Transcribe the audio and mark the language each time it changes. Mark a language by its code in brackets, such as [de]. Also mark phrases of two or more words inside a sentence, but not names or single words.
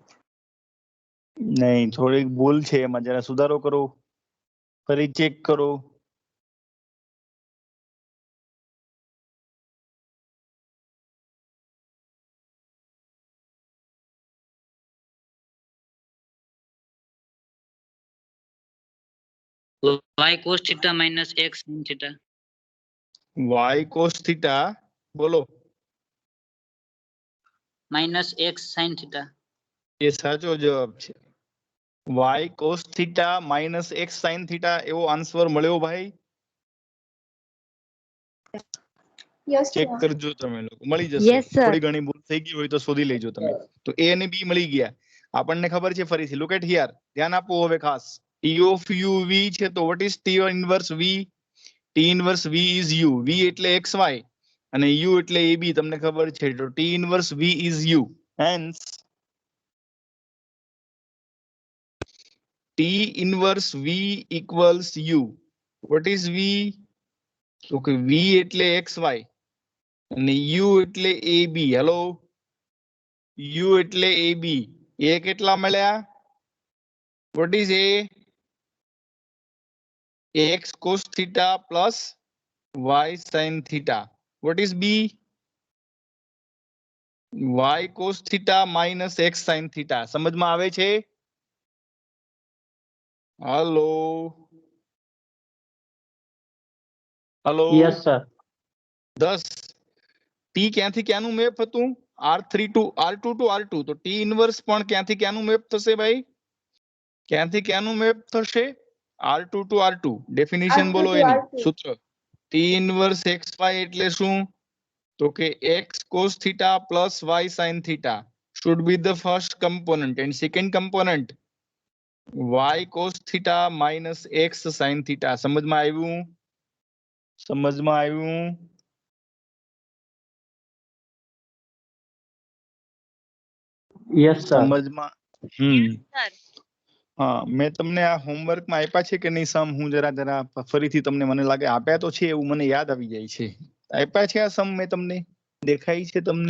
[gu] નહીં થોડીક ભૂલ છે એમાં જરા સુધારો કરો ફરી ચેક કરો [en] y cos theta minus x sin theta. y cos theta બોલો Minus x sin theta. [gu] એ સાચો જવાબ છે [en] y cos theta minus x sin theta [gu] એવો આન્સર મળ્યો ભાઈ [en] Yes, ચેક sir. [gu] કરજો તમે લોકો મળી જશે [en] Yes, sir. [gu] થોડી ઘણી ભૂલ થઈ ગઈ હોય તો શોધી લેજો તમે તો એ અને બી મળી ગયા આપણને ખબર છે ફરીથી [en] look at here [gu] ધ્યાન આપો હવે ખાસ [en] t of u v [gu] છે તો [en] what is t inverse v t inverse v is u v [gu] એટલે xy અને u એટલે ab તમને ખબર છે તો [en] t inverse v is u hence t inverse v equals u what is v [gu] તો કે v એટલે xy અને u એટલે ab હેલો u એટલે ab એ કેટલા મળ્યા [en] what is a x cos theta plus y sin theta what is b y cos theta minus x sin theta [gu] સમજમાં આવે છે હલો હલો [en] Yes, sir. [gu] 10 t ક્યાંથી ક્યાંનું મેપ હતું [en] r3 to r2 to r2 [gu] તો t ઇન્વર્સ પણ ક્યાંથી ક્યાંનું મેપ થશે ભાઈ ક્યાંથી ક્યાંનું મેપ થશે [en] r2 to r2 [gu] ડેફિનેશન [en] R2 [gu] બોલો [en] to [gu] એની [en] R2. સૂત્ર t inverse xy [gu] એટલે શું તો કે [en] x cos theta plus y sin theta should be the first component and second component y cos theta minus x sin theta [gu] સમજમાં આવ્યું [en] Yes, sir. [gu] સમજમાં [en] Sir. [gu] હા મેં તમને આ હોમવર્ક માં આપ્યા છે કે નહીં સમ હું જરા ફરીથી તમને મને લાગે આપ્યા તો છે એવું મને યાદ આવી જાય છે આપ્યા છે આ સમ મેં તમને દેખાય છે તમને